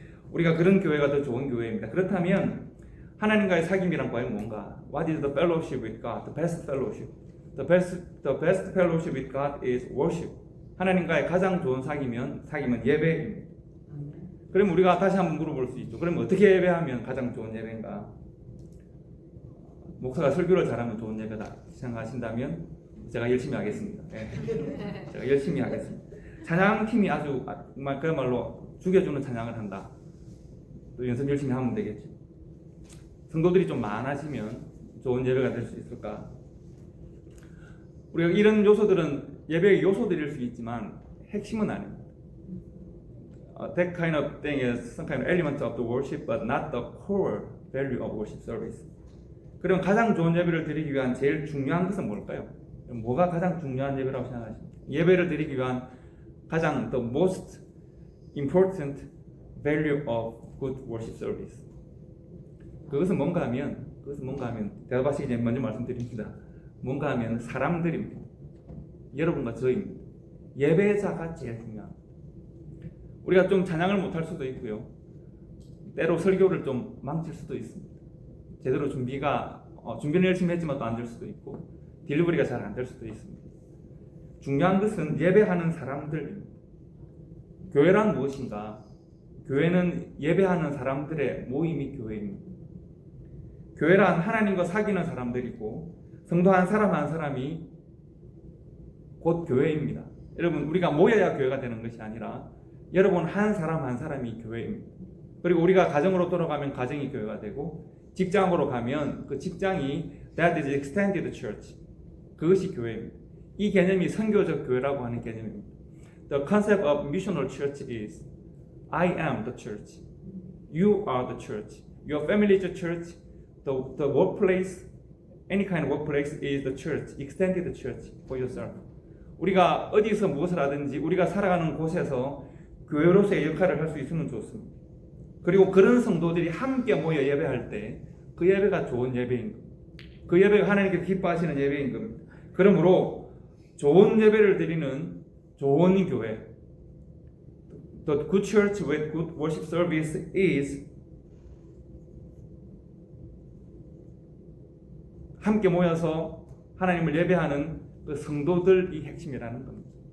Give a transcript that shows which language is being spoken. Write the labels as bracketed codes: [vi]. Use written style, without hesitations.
[ko] 우리가 그런 교회가 더 좋은 교회입니다. 그렇다면 하나님과의 사귐이란 과연 뭔가? [en] What is the fellowship with God? The best fellowship. The best fellowship with God is worship. [ko] 하나님과의 가장 좋은 사귐은 예배입니다. 그럼 우리가 다시 한번 물어볼 수 있죠. 그럼 어떻게 예배하면 가장 좋은 예배인가? 목사가 설교를 잘하면 좋은 예배다 생각하신다면 제가 열심히 하겠습니다. 네. 제가 열심히 하겠습니다. 찬양팀이 아주 정말 그야말로 죽여주는 찬양을 한다. 또 연습 열심히 하면 되겠죠. 성도들이 좀 많아지면 좋은 예배가 될 수 있을까? 우리가 이런 요소들은 예배의 요소들일 수 있지만 핵심은 아닙니다. [en] That kind of thing is some kind of element of the worship, but not the core value of worship service. [ko] 그럼 가장 좋은 예배를 드리기 위한 제일 중요한 것은 뭘까요? 뭐가 가장 중요한 예배라고 생각하십니까? 예배를 드리기 위한 가장 [en] the most important value of good worship service. [ko] 그것은 뭔가 하면 대답하시기 전에 먼저 말씀드립니다. 뭔가 하면 사람들입니다. 여러분과 저희입니다. 예배자가 제일 중요합니다. 우리가 좀 찬양을 못할 수도 있고요. 때로 설교를 좀 망칠 수도 있습니다. 제대로 준비는 열심히 했지만 또 안 될 수도 있고 딜리버리가 잘 안 될 수도 있습니다. 중요한 것은 예배하는 사람들입니다. 교회란 무엇인가? 교회는 예배하는 사람들의 모임이 교회입니다. 교회란 하나님과 사귀는 사람들이고 성도 한 사람이 곧 교회입니다. 여러분, 우리가 모여야 교회가 되는 것이 아니라 여러분 한 사람이 교회입니다. 그리고 우리가 가정으로 돌아가면 가정이 교회가 되고 직장으로 가면 그 직장이 [en] that is extended church. [ko] 그것이 교회입니다. 이 개념이 선교적 교회라고 하는 개념입니다. [en] The concept of missional church is I am the church. You are the church. Your family is the church. The workplace, any kind of workplace is the church. Extended church for yourself. [ko] 우리가 어디서 무엇을 하든지 우리가 살아가는 곳에서 교회로서의 역할을 할 수 있으면 좋습니다. 그리고 그런 성도들이 함께 모여 예배할 때 그 예배가 좋은 예배인 겁니다. 그 예배가 하나님께서 기뻐하시는 예배인 겁니다. 그러므로 좋은 예배를 드리는 좋은 교회, [en] The good church with good worship service is [ko] 함께 모여서 하나님을 예배하는 그 성도들이 핵심이라는 겁니다.